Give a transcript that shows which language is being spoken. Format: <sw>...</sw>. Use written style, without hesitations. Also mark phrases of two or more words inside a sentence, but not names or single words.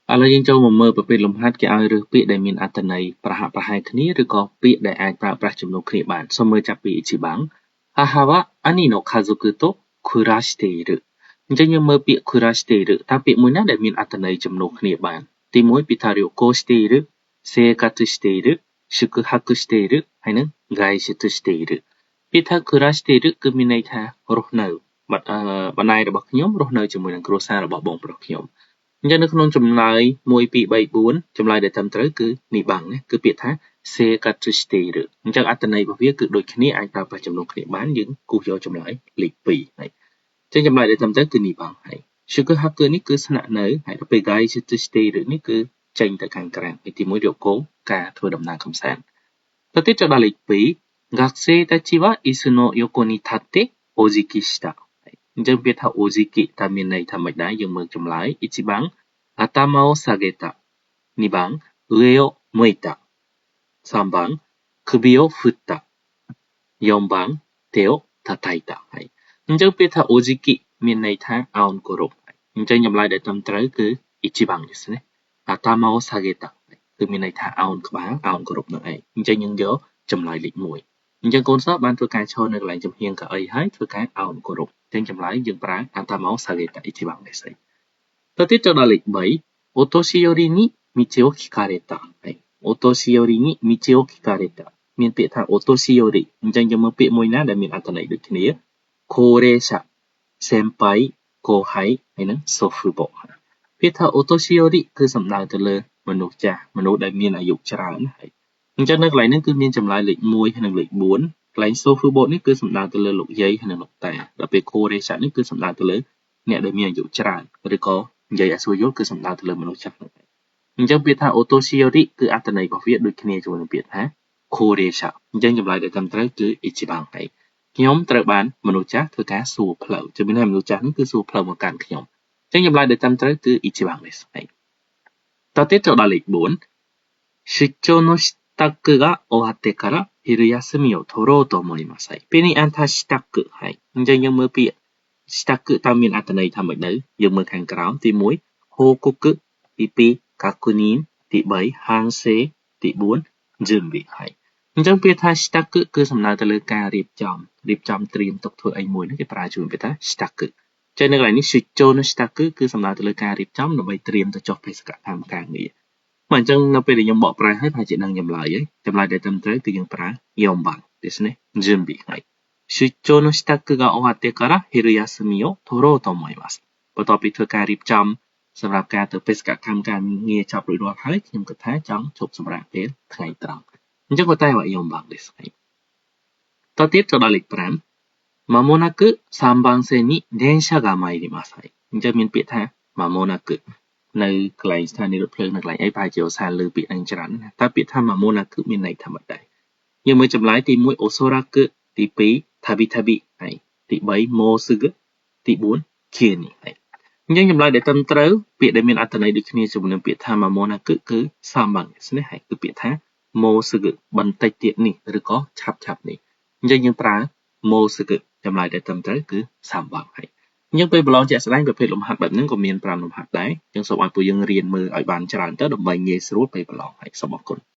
<km>ឥឡូវយើងចូលមកមើលប្រភេទលំហាត់គេឲ្យរើសពាក្យដែលមានអត្ថន័យប្រហាក់ប្រហែលគ្នាឬក៏ពាក្យដែលអាចប្រើប្រាស់ជំនួសគ្នាបានសូមមើលចាប់ពី</km> <ja>1 番母は兄の家族と暮らしている</ja> <km>អញ្ចឹងយើងមើលពាក្យ暮らしているតើពាក្យមួយណាដែលមានអត្ថន័យ ជំនួសគ្នាបានទី1ពាក្យថា</km> <ja>旅行している生活している宿泊している</ja> <km>ហើយនឹង外出しているពាក្យថា暮らしているគឺមានន័យថារស់នៅបណ្ដាយរបស់ខ្ញុំរស់នៅជាមួយ នឹងគ្រួសាររបស់បងប្រុសខ្ញុំអញ្ចឹងនៅក្នុងចម្លើយ1 2 3 4ចម្លើយដែលត្រឹមត្រូវគឺនេះបាំងណាគឺពាក្យថា生活しているអញ្ចឹងអត្ថន័យរបស់វាគឺ ដូចគ្នាអាចប្រើប្រាស់ចំនួនគ្នាបានយើងគូសយកចម្លើយលេខ2ហើយអញ្ចឹងចម្លើយដែលត្រឹមត្រូវគឺនេះបាំងហើយ宿泊 នេះគឺស្នាក់នៅហើយទៅពេល外出しているនេះគឺចេញទៅខាងក្រៅទី1 旅行ការធ្វើដំណើរកម្សាន្តទៅទៀតចូលដល់លេខ2</km> <ja>学生たちは椅子の横に立ってお辞儀した</ja> <km>អញ្ចឹងពាក្យថាお辞儀តើមានន័យថាម៉េចដែរយើងមើលចម្លើយ</km> <ja>1 番頭を下げた2番上を向いた3番首を振った 4番手を叩いた</ja> <km>ហើយអញ្ចឹងពាក្យថាお辞儀មានន័យថាឱនគោរពអញ្ចឹងចម្លើយដែលត្រឹមត្រូវគឺ</km> <ja>1 番ですね頭を下げた</ja> <km>គឺមានន័យថាឱនក្បាលឱនគោរពនឹងឯងអញ្ចឹងយើងយកចម្លើយលេខ1អញ្ចឹងកូនសិស្សបានធ្វើការឈរនៅកន្លែងចំហៀងកៅអីហើយធ្វើការឱនគោរពអញ្ចឹងចម្លើយយើងប្រើ</km> <ja>頭を下げた1番です</ja> <km>ទៅទៀតចូលដល់លេខ3</km> <ja>お年寄りに道を聞かれたはいお年寄りに道を聞かれた</ja> <km>មានពាក្យថាお年寄りអញ្ចឹងយើងមើលពាក្យមួយណាដែលមានអត្ថន័យដូចគ្នា</km> <ja>高齢者先輩後輩</ja> <km>ហើយនឹង祖父母ពាក្យថាお年寄りគឺសំដៅ ទៅលើមនុស្សចាស់មនុស្សដែលមានអាយុច្រើនហើយអញ្ចឹងនៅកន្លែងនេះគឺមានចម្លើយលេខ1ហើយនិងលេខ4កន្លែងសូហ្វឺបូតនេះគឺសំដៅទៅលើលោកយាយហើយនិងលោកតាដល់ពេលកូរេសានេះគឺសំដៅទៅលើអ្នកដែលមានអាយុច្រើនឬក៏និយាយឲ្យស្រួលយល់គឺសំដៅទៅលើមនុស្សចាស់ហ្នឹងអញ្ចឹងពាក្យថាអូតូស៊ីយោរីគឺអត្ថន័យរបស់វាដូចគ្នាជាមួយនឹងពាក្យថាកូរេសាអញ្ចឹងចម្លើយដែលត្រឹមត្រូវគឺ1番ហើយខ្ញុំត្រូវបានមនុស្សចាស់ធ្វើការសួរផ្លូវជំនាញមនុស្សចាស់នេះគឺសួរផ្លូវមកកាន់ខ្ញុំ អញ្ចឹងចម្លើយដែលត្រឹមត្រូវគឺ</km> <ja>1 番ですはい</ja> <km>តទៅទៀតចូលដល់លេខ4</km> <ja>出張の支度が終わってから昼休みを取ろうと思います</ja> <km>ពេលនេះអានថា支度ហើយអញ្ចឹងយើងមើលពាក្យ支度តើមានអត្ថន័យថាម៉េចទៅយើងមើលខាងក្រោមទី1 報告ទី 2確認ទី 3反省ទី4 準備ហើយអញ្ចឹងពាក្យថា支度គឺសំដៅទៅ លើការរៀបចំត្រៀមទុកធ្វើអីមួយនេះគេប្រើជាមួយពាក្យថា支度ចឹងនៅកន្លែងនេះ</km> <ja>出張の支度</ja> <km>គឺសំដៅទៅលើការរៀបចំដើម្បីត្រៀមទៅចុះបេសកកម្មការងារមកអញ្ចឹងនៅពេលដែលខ្ញុំបកប្រែហើយប្រហែលជាដឹងចម្លើយហើយចម្លើយដែលត្រឹមត្រូវគឺយើងប្រើ</km> <ja>4 番ですね準備はい出張の支度が終わってから昼休みを取ろうと思います</ja> <km>បន្ទាប់ពីធ្វើការរៀបចំសម្រាប់ការទៅបេសកកម្មការងារចប់រួចរាល់ហើយខ្ញុំគិតថាចង់ឈប់សម្រាកពេលថ្ងៃត្រង់ អញ្ចឹង</km> <ja>答えは4番ですはい</ja> <km>តទៅទៀតចូលដល់លេខ5</km> <ja>間もなく3番線に電車が参りますはい</ja> <km>អញ្ចឹងមានពាក្យថា間もなくនៅកន្លែងស្ថានីយ៍រថភ្លើងនៅកន្លែងអីប្រហែលជាឧស្សាហ៍លើពាក្យហ្នឹងច្រើនណាតែពាក្យថា間もなくមានន័យថាម៉េចដែរយើងមើល ចម្លើយទី 1おそらくទី 2たびたびហើយទី3 もうすぐទី4 急にហើយអញ្ចឹងចម្លើយដែលត្រឹមត្រូវពាក្យដែលមានអត្ថន័យដូចគ្នាជាមួយនឹងពាក្យថា間もなくគឺ</km> <ja>3 番ですね</ja> <km>ហើយគឺពាក្យថាもうすぐបន្តិចទៀតនេះឬក៏ឆាប់នេះអញ្ចឹងយើងប្រើもうすぐចម្លើយដែលត្រឹមត្រូវគឺ3番ហើយអញ្ចឹងពេលប្រឡងជាក់ស្ដែងប្រភេទលំហាត់បែបហ្នឹងក៏មាន5លំហាត់ដែរអញ្ចឹងសូមឲ្យពួកយើងរៀនមើលឲ្យបានច្រើនទៅដើម្បីងាយស្រួលពេលប្រឡងហើយសូមអរគុណ</km>